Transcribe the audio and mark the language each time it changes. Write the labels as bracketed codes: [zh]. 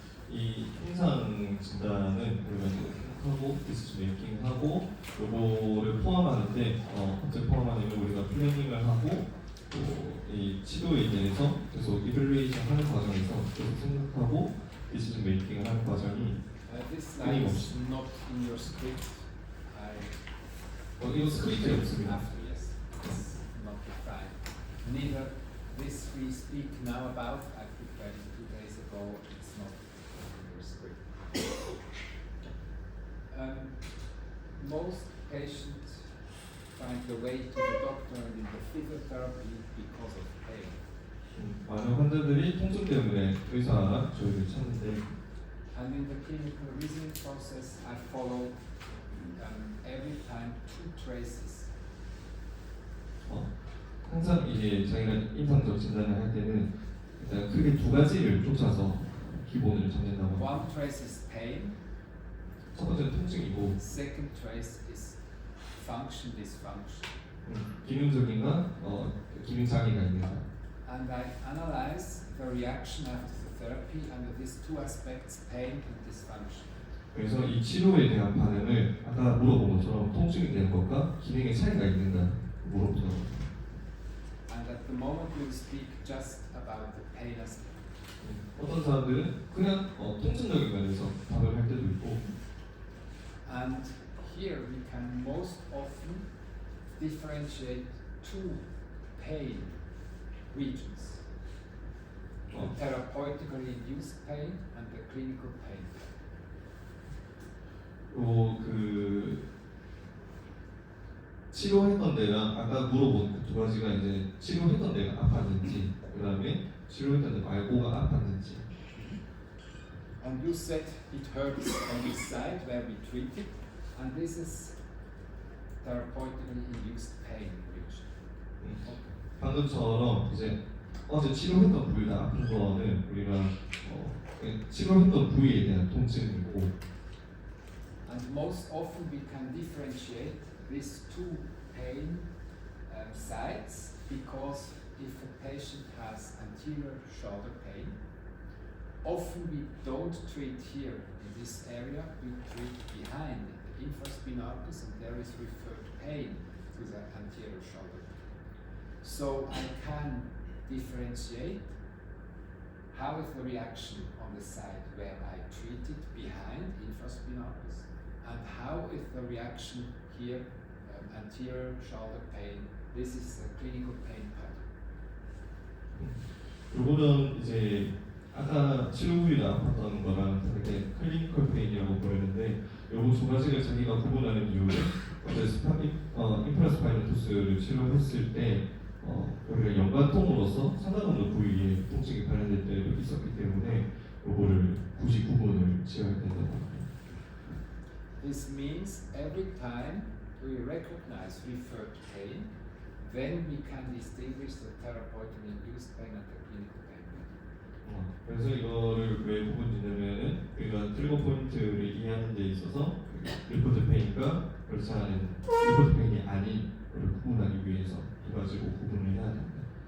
[ko] 이 임상 진단은 우리가 하고 디시전 메이킹하고 요거를 포함하는데 어떻게 포함하냐면 우리가 플래닝을 하고 또 이 치료에 대해서 계속 이퀄루에이션 하는 과정에서 계속 생각하고 디시전 메이킹을 하는 과정이 [en] This slide is not in your script. [ko] 이거 스크립트에 없습니다. [en] After, yes, it's not defined. Neither this we speak now about, I prepared it 2 days ago, it's not in your script. Most patients find the way to the doctor and in the physiotherapy because of pain. [ko] 많은 환자들이 통증 때문에 의사 저희를 찾는데 [en] And in the clinical reasoning process, I follow every time 2 traces. [ko] 항상 이제 저희가 임상적 진단을 할 때는 일단 크게 2가지를 쫓아서 기본을 잡는다고 합니다. [en] One trace is pain. [ko] 첫 번째는 통증이고 [en] Second trace is function dysfunction. [ko] 기능적인가 기능 장애가 있는가. [en] And I analyze the reaction after the therapy under these 2 aspects, pain and dysfunction. [ko] 그래서 이 치료에 대한 반응을 아까 물어본 것처럼 통증에 대한 것과 기능의 차이가 있는가 물어보더라고요. [en] And at the moment we'll speak just about the pain aspect. [ko] 어떤 사람들은 그냥 통증적인 면에서 답을 할 때도 있고 [en] And here we can most often differentiate 2 pain regions. The therapeutically induced pain and the clinical pain. [ko] 그 치료했던 데랑 아까 물어본 그 2가지가 이제 치료했던 데가 아팠는지 그 다음에 치료했던 데 말고가 아팠는지. [en] And you said it hurts on this side where we treat it, and this is therapeutically induced pain region. [ko] 방금처럼 이제 어제 치료했던 부위가 아픈 거는 우리가 치료했던 부위에 대한 통증이고 [en] And most often we can differentiate these 2 pain sides because if a patient has anterior shoulder pain, often we don't treat here in this area, we treat behind the infraspinatus, and there is referred pain to the anterior shoulder. So I can differentiate how is the reaction on the side where I treated behind infraspinatus, and how is the reaction here, anterior shoulder pain. This is the clinical pain pattern. [ko] 요거는 이제 아까 치료 부위를 아팠던 거랑 다르게 클리니컬 페인이라고 부르는데 요거 두 가지를 자기가 구분하는 이유는 어제 인프라스파이너투스를 치료했을 때 우리가 연관통으로서 상단운동 부위에 통증이 발현될 때 있었기 때문에 요거를 굳이 구분을 지어야 된다고 합니다. [en] This means every time we recognize referred pain, then we can distinguish the therapeutic induced pain and the clinical pain. [ko] 그래서 이거를 왜 구분짓냐면은 우리가 트리거 포인트를 이해하는 데 있어서 리포트 페인과 그렇지 않은 리포트 페인이 아닌 걸 구분하기 위해서 두 가지로 구분을 해야 됩니다.